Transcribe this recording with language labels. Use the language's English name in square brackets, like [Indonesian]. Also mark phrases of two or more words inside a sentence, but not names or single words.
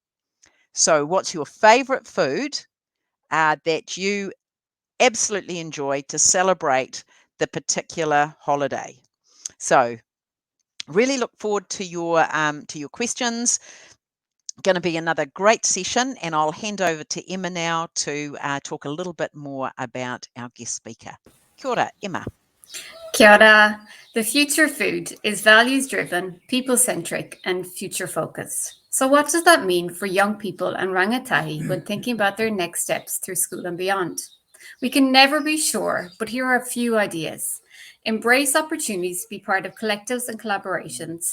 [English] So, what's your favorite food that you absolutely enjoy to celebrate the particular holiday? So, really look forward to your questions. Going to be another great session, and I'll hand over to Emma now to talk a little bit more about our guest speaker. [Māori] Kia ora, Emma. Kia ora. [English] The future food is values-driven, people-centric, and future-focused. So what does that mean for young people and rangatahi when thinking about their next steps through school and beyond? We can never be sure, but here are a few ideas. Embrace opportunities to be part of collectives and collaborations.